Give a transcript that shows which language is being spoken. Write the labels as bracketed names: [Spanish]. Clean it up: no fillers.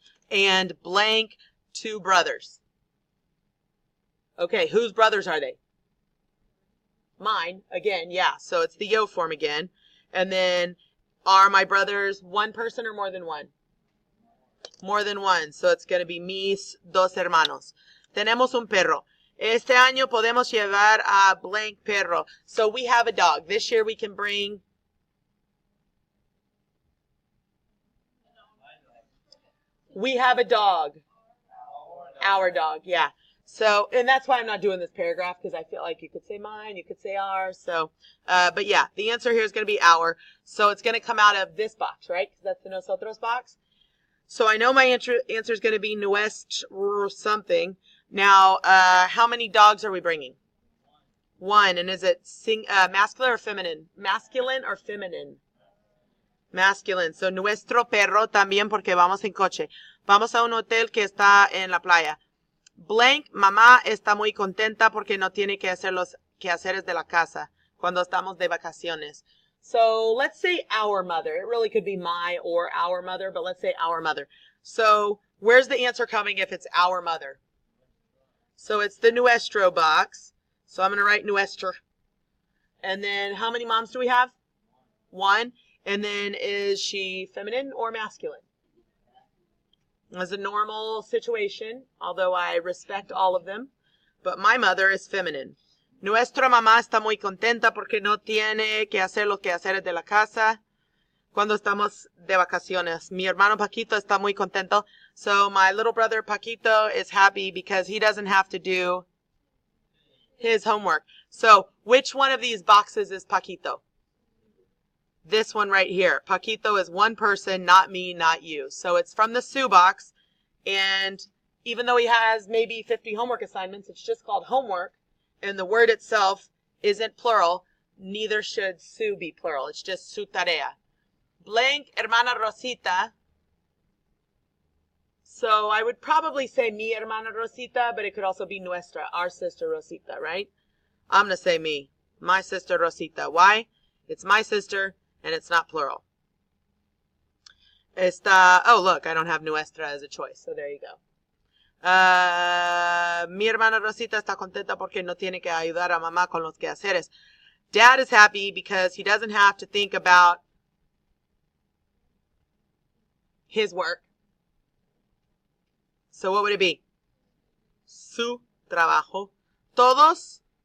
[English] And blank, 2 brothers. Okay, whose brothers are they? Mine, again, yeah. So it's the yo form again. And then, are my brothers one person or more than one? More than one. So it's going to be [Spanish] mis dos hermanos. Tenemos un perro. Este año podemos llevar a blank perro. [English] So we have a dog. This year we can bring... We have a dog. Our dog, yeah. So, and that's why I'm not doing this paragraph, because I feel like you could say mine, you could say ours. So, but yeah, the answer here is going to be our. So it's going to come out of this box, right? Because that's the nosotros box. So I know my answer is going to be nuestro something. Now, how many dogs are we bringing? 1. And is it masculine or feminine? Masculine or feminine? Masculine. [Spanish] So nuestro perro también porque vamos en coche. Vamos a un hotel que está en la playa. Blank, mamá está muy contenta porque no tiene que hacer los quehaceres de la casa cuando estamos de vacaciones. [English] So let's say our mother. It really could be my or our mother, but let's say our mother. So where's the answer coming if it's our mother? So it's the nuestro box. So I'm going to write nuestro. And then how many moms do we have? 1. And then is she feminine or masculine? As a normal situation, although I respect all of them, but my mother is feminine. [Spanish] Nuestra mamá está muy contenta porque no tiene que hacer los quehaceres de la casa cuando estamos de vacaciones. Mi hermano Paquito está muy contento. [English] So my little brother Paquito is happy because he doesn't have to do his homework. So which one of these boxes is Paquito? This one right here. Paquito is one person, not me, not you. So it's from the Sue box. And even though he has maybe 50 homework assignments, it's just called homework. And the word itself isn't plural. Neither should Sue be plural. It's just [Spanish] su tarea. [English] Blank, hermana Rosita. So I would probably say [Spanish] mi hermana Rosita, [English] but it could also be nuestra, our sister Rosita, right? I'm going to say me, my sister Rosita. Why? It's my sister. And it's not plural. Oh, look, I don't have nuestra as a choice. So there you go. [Spanish] Mi hermana Rosita está contenta porque no tiene que ayudar a mamá con los quehaceres. [English] Dad is happy because he doesn't have to think about his work. So what would it be? [Spanish] Su trabajo. Todos.